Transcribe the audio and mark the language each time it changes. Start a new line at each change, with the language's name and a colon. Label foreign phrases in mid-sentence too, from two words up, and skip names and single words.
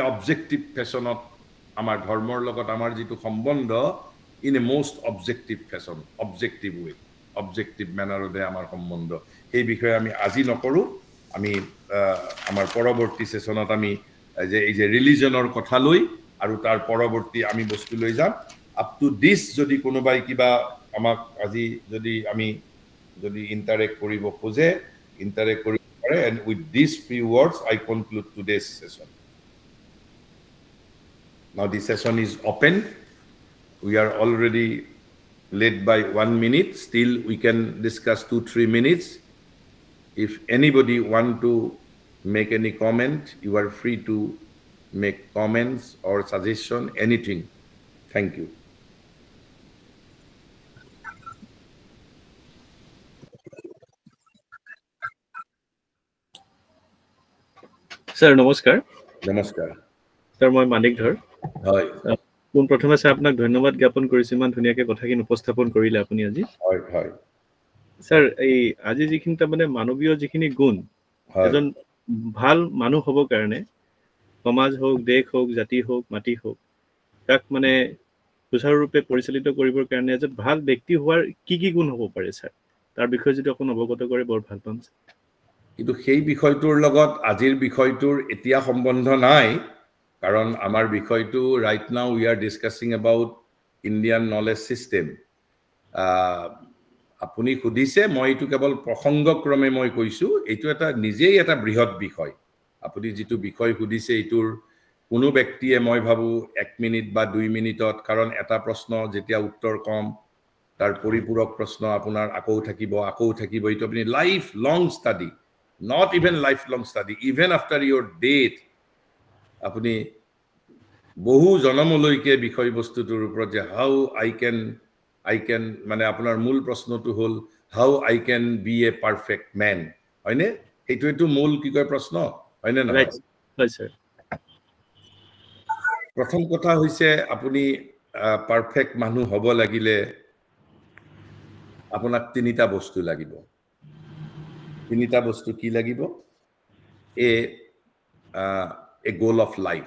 English: objective fashion
Assamese: আমাৰ ধৰ্মৰ লগত আমাৰ যিটো সম্বন্ধ
English: in a most objective fashion objective way objective manner
Assamese: আমাৰ সম্বন্ধ এই বিষয়ে আমি আজি নকৰো আমি আমাৰ পৰৱৰ্তী সেশনত আমি যে এই যে ৰিলিজনৰ কথা লৈ আৰু তাৰ পৰৱৰ্তী আমি বস্তু লৈ যাম
English: up to this
Assamese: যদি কোনোবাই কিবা আমাক আজি যদি আমি যদি ইন্টাৰেক্ট কৰিব খোজে ইন্টাৰেক্ট কৰিব পাৰে
English: and with these few words I conclude today's session. Now the session is open. We are already late by 1 minute. Still we can discuss 2-3 minutes. If anybody want to make any comment, you are free to make comments or suggestion, anything. Thank you. Sir,
Assamese: নমস্কাৰ নমস্কাৰ স্যাৰ মই মানিক ধৰ হয় কোন প্ৰথমে স্যাৰ আপোনাক ধন্যবাদ জ্ঞাপন কৰিছো ইমান ধুনীয়াকৈ কথাখিনি উপস্থাপন কৰিলে আপুনি আজি হয় হয় স্যাৰ এই আজি যিখিনি মানে মানৱীয় যিখিনি গুণ এজন ভাল মানুহ হ'ব কাৰণে সমাজ হোক দেশ হোক জাতি হোক মাটি হোক তাক মানে সুচাৰুৰূপে পৰিচালিত কৰিবৰ কাৰণে এজন ভাল ব্যক্তি হোৱাৰ কি গুণ হ'ব পাৰে স্যাৰ তাৰ বিষয়ে যদি অকণ অৱগত কৰে বৰ ভাল পাম কিন্তু সেই বিষয়টোৰ লগত আজিৰ বিষয়টোৰ এতিয়া সম্বন্ধ নাই কাৰণ আমাৰ বিষয়টো
English: right now we are discussing about Indian knowledge system
Assamese: আপুনি খুদিছে মই এইটো কেৱল প্ৰসংগক্ৰমে মই কৈছো এইটো এটা নিজেই এটা বৃহৎ বিষয় আপুনি যেটো বিষয় খুদিছে এইটোৰ কোনো ব্যক্তিয়ে মই ভাবো 1 মিনিট বা 2 মিনিটত কাৰণ এটা প্ৰশ্ন যেতিয়া উত্তৰ কম তাৰ পৰিপূৰক প্ৰশ্ন আপোনাৰ আকৌ থাকিব এইটো আপুনি
English: life long study not even lifelong study even after your death
Assamese: আপুনি বহু জনমলৈকে বিষয় বস্তুটোৰ ওপৰত যে
English: how I can
Assamese: মানে আপোনাৰ মূল প্ৰশ্নটো হল
English: how I can be a perfect man
Assamese: হয়নে এইটো মূল কি কয় প্ৰশ্ন হয়নে নহয় হয় স্যাৰ প্ৰথম কথা হৈছে আপুনি পারফেক্ট মানুহ হ'ব লাগিলে আপোনাক তিনিটা বস্তু লাগিব তিনিটা বস্তু কি লাগিব
English: a goal of